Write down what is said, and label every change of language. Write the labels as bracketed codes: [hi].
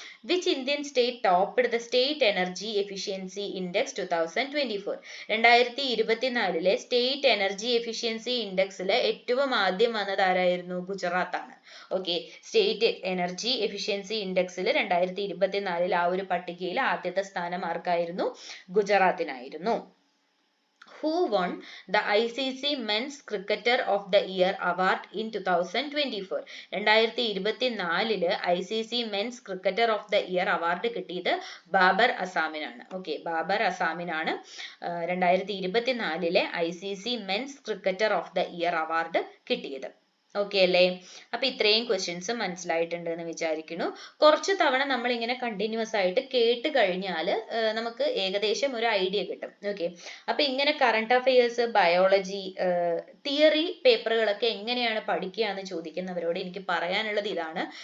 [en] Which Indian state topped the state energy efficiency index 2024? [ml] 2024 state energy efficiency ഇൻഡെക്സിൽ ഏറ്റവും ആദ്യം വന്നത് ആരായിരുന്നു? ഗുജറാത്ത് ആണ്. ഓക്കെ, സ്റ്റേറ്റ് എനർജി എഫിഷ്യൻസി ഇൻഡെക്സിൽ 2024 ആ ഒരു പട്ടികയിൽ ആദ്യത്തെ സ്ഥാനം ആർക്കായിരുന്നു? ഗുജറാത്തിനായിരുന്നു. [en] Who won the ICC Men's Cricketer of the Year Award in 2024? [ml] 2024 ICC Men's Cricketer of the Year award കിട്ടിയത് Babur അസാമിനാണ്. Okay, Babur അസാമിനാണ് 2024 ICC Men's Cricketer of the Year award കിട്ടിയത്. ഓക്കെ അല്ലേ? അപ്പൊ ഇത്രയും ക്വസ്റ്റ്യൻസ് മനസ്സിലായിട്ടുണ്ട് എന്ന് വിചാരിക്കുന്നു. കുറച്ച് തവണ നമ്മൾ ഇങ്ങനെ കണ്ടിന്യൂസ് ആയിട്ട് കേട്ട് കഴിഞ്ഞാൽ നമുക്ക് ഏകദേശം ഒരു ഐഡിയ കിട്ടും. ഓക്കെ, അപ്പൊ ഇങ്ങനെ കറണ്ട് അഫയേഴ്സ്, ബയോളജി, തിയറി പേപ്പറുകളൊക്കെ എങ്ങനെയാണ് പഠിക്കുക എന്ന് ചോദിക്കുന്നവരോട് എനിക്ക് പറയാനുള്ളത് ഇതാണ്.